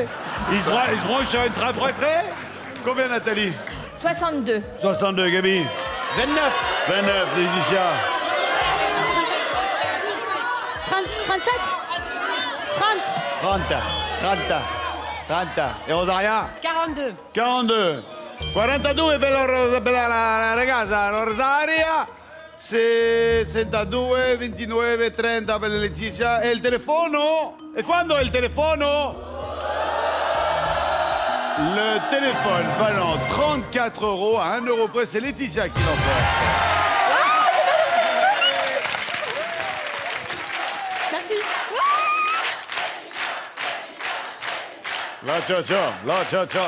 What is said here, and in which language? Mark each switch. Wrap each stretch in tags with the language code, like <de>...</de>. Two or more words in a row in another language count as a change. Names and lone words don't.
<fr>Il se branche sur une trappe prêt. Combien Nathalie? 62. 62, Gabi. 29. 29, Laetitia. 37. 30. 30. Et Rosaria? 42.</fr> <it>42. 42 per la ragazza Rosaria. 62, 29, 30 per Letizia. E il telefono? E quando è il telefono?</it> <fr>Le téléphone valant 34 € à 1 € près, c'est Laetitia qui l'emporte. La cha-cha.</fr>